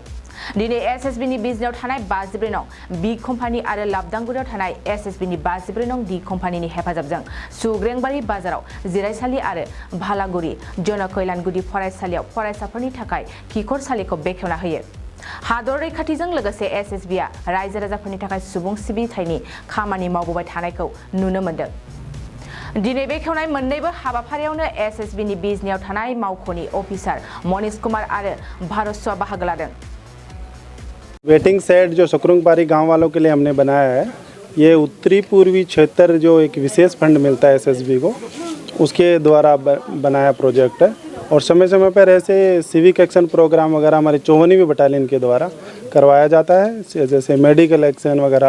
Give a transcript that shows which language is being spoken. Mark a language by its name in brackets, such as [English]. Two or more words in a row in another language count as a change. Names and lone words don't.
[Bodo] दिनै एसएसबी नि बिजनियाव थानाय 54 नं बी कम्पानि आरो लाबदांगुरियाव थानाय एसएसबी नि 54 नं डी कम्पानिनि हेफाजाबजों सुग्रेंबारि बाजाराव जिरायसालि आरो भालागुरि जनकैलानगुदि फरायसालियाव फरायसाफोरनि थाखाय खिखरसालिखौ बेखेवना होयो। हादर रैखाथिजों लोगोसे एसएसबीआ रायजो राजाफोरनि थाखाय सुबुं सिबिथायनि खामानि मावबोबाय थानायखौ नुनो मोन्दों। दिनै बेखेवनाय मोन्नैबो हाबाफारियावनो एसएसबी नि बिजनियाव थानाय मावख'नि अफिसार मनीष कुमार आरो भारतसुआ बाहागो लादों। [English] waiting shed [Hindi] जो सुकरुंगबारी गांव वालों के लिए हमने बनाया है, ये उत्तरी पूर्वी क्षेत्र जो एक विशेष फंड मिलता है एसएसबी को, उसके द्वारा बनाया प्रोजेक्ट है। और समय समय पर ऐसे [English] civic action programme [Hindi] वगैरह हमारे 54वीं बटालियन के द्वारा करवाया जाता है, जैसे [English] medical action [Hindi] वगैरह।